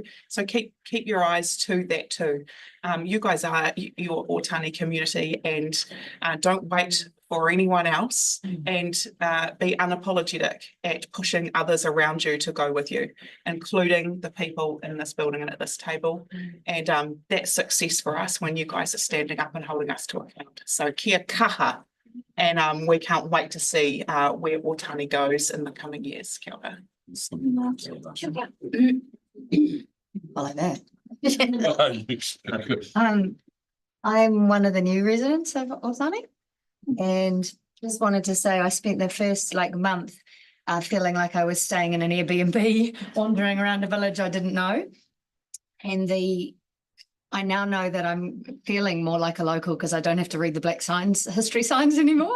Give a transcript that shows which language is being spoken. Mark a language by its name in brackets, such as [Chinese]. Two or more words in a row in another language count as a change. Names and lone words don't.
[English] So keep your eyes to that too. You guys are your Otani community, and don't wait for anyone else, and be unapologetic at pushing others around you to go with you, including the people in this building and at this table. And that's success for us when you guys are standing up and holding us to account. [Māori] So kia kaha. [English] And we can't wait to see where Otani goes in the coming years. [Māori] Kia ora. [English] I like that. I'm one of the new residents of Otani, and just wanted to say I spent the first month feeling like I was staying in an Airbnb, wandering around a village I didn't know. And I now know that I'm feeling more like a local because I don't have to read the black history signs anymore.